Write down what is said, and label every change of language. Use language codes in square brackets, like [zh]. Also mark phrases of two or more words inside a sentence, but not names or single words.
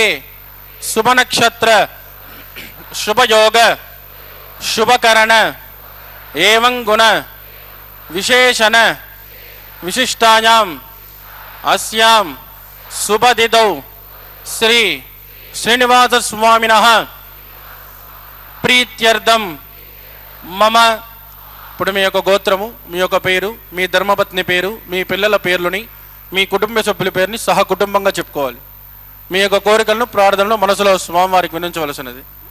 [sa] शुभनक्षत्र शुभयोग शुभकरण एवं गुण विशेषण विशिष्टायाम् अस्यां शुभतिथौ श्री श्रीनिवासस्वामिनः प्रीत्यर्थं मम [te] ఇప్పుడు మీ యొక్క గోత్రము, మీ యొక్క పేరు, మీ ధర్మపత్ని పేరు, మీ పిల్లల పేర్లని, మీ కుటుంబ సభ్యుల పేరుని సహ కుటుంబంగా చెప్పుకోవాలి. మీ యొక్క కోరికలను ప్రార్థనలు మనసులో స్వామివారికి వినించవలసినది.